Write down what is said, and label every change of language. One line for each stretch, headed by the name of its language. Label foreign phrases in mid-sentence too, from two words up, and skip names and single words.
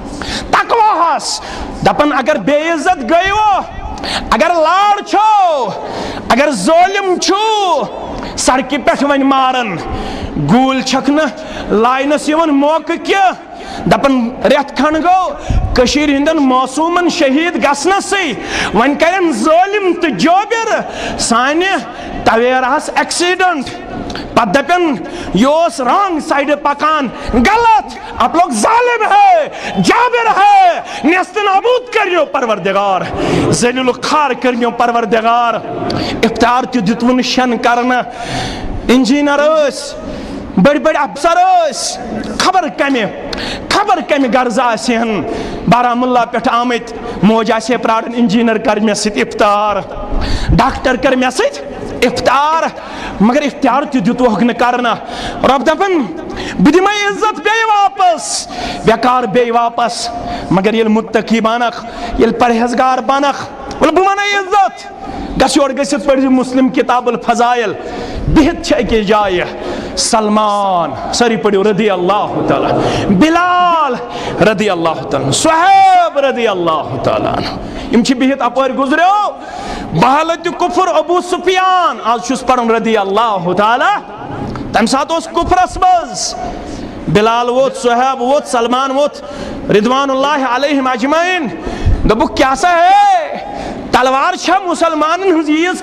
Kashmiri: دپان اگر بے عزت گٔیوٕ اگر لاڑ چھو اگر ظٲلم چھُ سڑکہِ پٮ۪ٹھ وۄنۍ مارن گوٗلۍ چھکھ نہٕ لاینس یِوان موقعہٕ کینٛہہ دپان رٮ۪تھ کھنڈ گوٚو کٔشیٖرِ ہٕنٛدٮ۪ن معصوٗمن شہیٖد گژھنسٕے وۄنۍ کرن ظٲلم تہٕ جٲبِر سانہِ تویراہس ایکسیڈنٹ پتہٕ دپن یہ اوس
English: wrong side
Kashmiri: پکان غلط
Urdu: آپ لوگ ظالم ہے جابر ہے
Kashmiri: نیست نابود کریو پروردگار ذلیل و خوار کریو پروردگار افطار تہِ دِتوُن شین کرنہٕ انجینئر ٲسۍ بڑی بڑی افسر ٲسۍ خبر کمہِ غرضہٕ آسہِ ہن بارہمولہ پٮ۪ٹھ آمٕتۍ موج آسہِ ہے پرارن انجینئر کر مےٚ سۭتۍ افطار ڈاکٹر کر مےٚ سۭتۍ افطار مگر افطار تہِ دِتوکھ نہٕ کرنہٕ رۄب دپان بہٕ دِمے عزت بیٚیہِ واپس وقار بیٚیہِ واپس مگر ییٚلہِ متقی بنکھ ییٚلہِ پرہیزگار بنکھ ولہٕ بہٕ ونے عزت گژھ یور گٔژھِتھ پٔرزِ مسلم کتاب الفضائل بِہِتھ چھِ أکِس جایہِ سلمان سٲری پٔرِو
Arabic: رضی اللہ تعالیٰ
Kashmiri: بلال
Arabic: رضی اللہ تعالیٰ
Kashmiri: صہیب
Arabic: رضی اللہ تعالیٰ
Kashmiri: یِم چھِ بِہِتھ اپٲرۍ گُزریو بحالتِ کفر ابو سفیان آز چھُس پران
Arabic: رضی اللہ تعالیٰ
Kashmiri: تمہِ ساتہٕ اوس کفرس منٛز بلال ووت صہیب ووت سلمان ووت
Arabic: رضوان اللہ علیہم اجمعین
Kashmiri: دوٚپُکھ کیٛاہ سا ہے تلوار چھا مسلمانن ہٕنٛز ییٖژ